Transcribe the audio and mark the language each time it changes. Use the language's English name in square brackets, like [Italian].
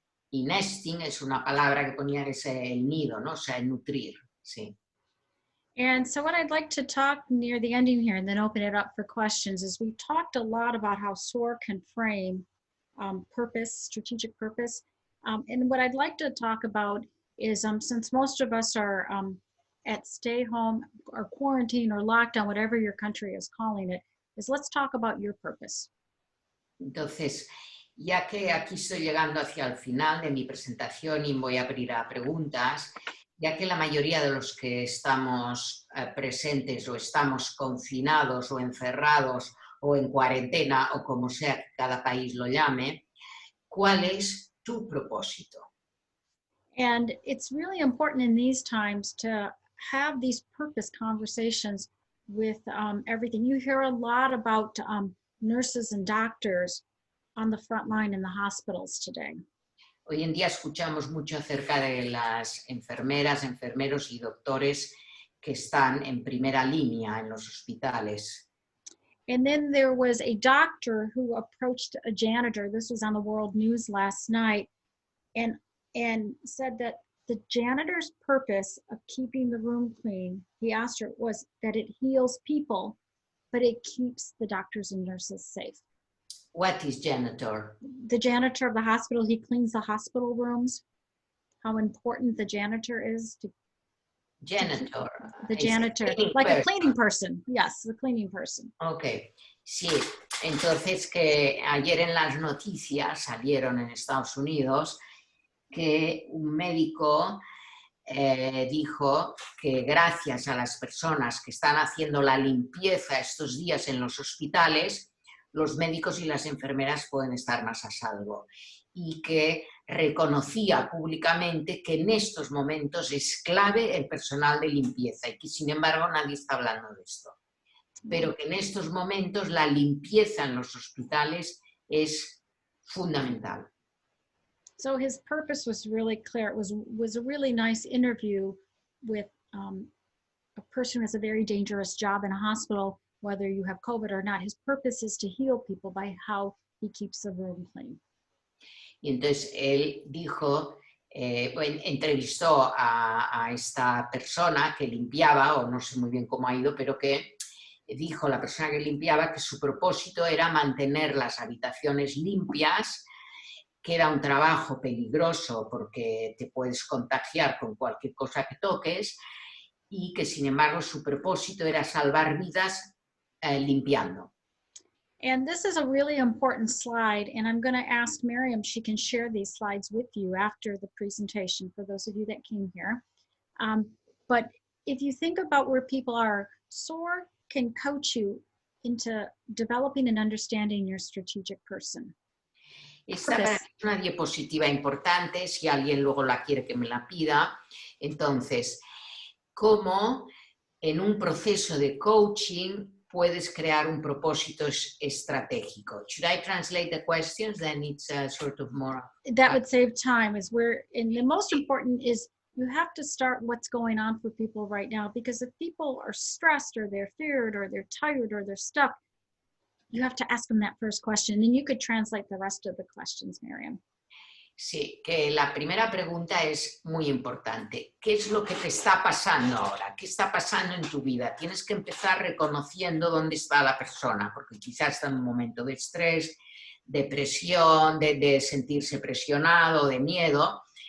[Spanish] Y nesting es una palabra que ponía el nido, ¿no? O sea, el nutrir, sí. [English] And so what I'd like to talk near the ending here and then open it up for questions is we talked a lot about how SOAR can frame purpose, strategic purpose. And what I'd like to talk about is since most of us are at stay home or quarantine or lockdown, whatever your country is calling it, is let's talk about your purpose. [Spanish] Entonces, ya que aquí estoy llegando hacia el final de mi presentación y voy a abrir a preguntas, ya que la mayoría de los que estamos presentes o estamos confinados o encerrados o en cuarentena o como sea que cada país lo llame, ¿cuál es tu propósito? [English] And it's really important in these times to have these purpose conversations with everything. You hear a lot about nurses and doctors on the front line in the hospitals today. [Spanish] Hoy en día escuchamos mucho acerca de las enfermeras, enfermeros y doctores que están en primera línea en los hospitales. [English] And then there was a doctor who approached a janitor. This was on the world news last night, and said that the janitor's purpose of keeping the room clean, he asked her, was that it heals people, but it keeps the doctors and nurses safe. What is janitor? The janitor of the hospital, he cleans the hospital rooms. How important the janitor is to Janitor. the janitor, like a cleaning person. Yes, the cleaning person. [Spanish] Ok, sí. Entonces que ayer en las noticias salieron en Estados Unidos que un médico dijo que gracias a las personas que están haciendo la limpieza estos días en los hospitales, los médicos y las enfermeras pueden estar más a salvo, y que reconocía públicamente que en estos momentos es clave el personal de limpieza y que sin embargo nadie está hablando de esto, pero que en estos momentos la limpieza en los hospitales es fundamental. [English] So his purpose was really clear. It was a really nice interview with a person who has a very dangerous job in a hospital, whether you have COVID or not. His purpose is to heal people by how he keeps the room clean. [Spanish] Y entonces él dijo, entrevistó a esta persona que limpiaba, o no sé muy bien cómo ha ido, pero que dijo la persona que limpiaba que su propósito era mantener las habitaciones limpias, que era un trabajo peligroso porque te puedes contagiar con cualquier cosa que toques, y que sin embargo su propósito era salvar vidas limpiando. [English] And this is a really important slide, and I'm going to ask Miriam, she can share these slides with you after the presentation for those of you that came here. But if you think about where people are, SOAR can coach you into developing and understanding your strategic person. [Spanish] Esta es una diapositiva importante, si alguien luego la quiere que me la pida. Entonces, ¿cómo en un proceso de coaching puedes crear un propósito estratégico? [English] Should I translate the questions? Then it's sort of more... That would save time. And the most important is you have to start what's going on for people right now, because if people are stressed or they're feared or they're tired or they're stuck, you have to ask them that first question, and you could translate the rest of the questions, Miriam. [Spanish] Sí, que la primera pregunta es muy importante. ¿Qué es lo que te está pasando ahora? ¿Qué está pasando en tu vida? Tienes que empezar reconociendo dónde está la persona, porque quizás está en un momento de estrés, de presión, de sentirse presionado, de miedo.